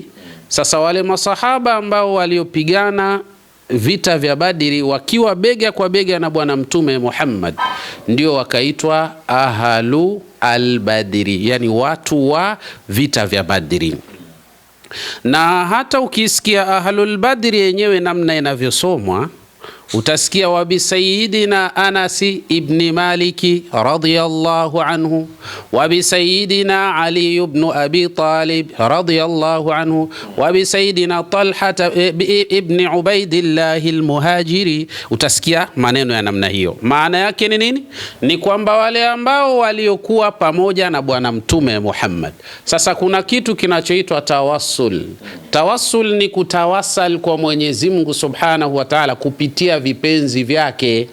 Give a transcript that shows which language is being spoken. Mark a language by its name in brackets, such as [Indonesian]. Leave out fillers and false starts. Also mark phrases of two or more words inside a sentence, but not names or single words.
[Swahili] Sasa wale masahaba ambao waliopigana vita vya Badri wakiwa bega kwa bega na Bwana Mtume Muhammad ndio wakaitwa [Arabic] أهل البدر, [Swahili] yani watu wa vita vya Badri. Na hata ukisikia [Arabic] أهل البدر [Swahili] yenyewe namna inavyosomwa, utasikia wabi Sayyidina Anas ibn Maliki [Arabic] رضي الله عنه, [Swahili] wabi Sayyidina Ali ibn Abi Talib [Arabic] رضي الله عنه, [Swahili] wabi Sayyidina Talha ibn Ubaidillah al-Muhajiri. Utasikia maneno ya namna hiyo. Maana yake ni nini? Ni kwamba wale ambao waliokuwa pamoja na Bwana Mtume Muhammad. Sasa kuna kitu kinachoitwa tawassul. Tawassul ni kutawasal kwa Mwenyezi Mungu [Arabic] سبحانه وتعالى [Swahili] kupitia vipenzi vyake.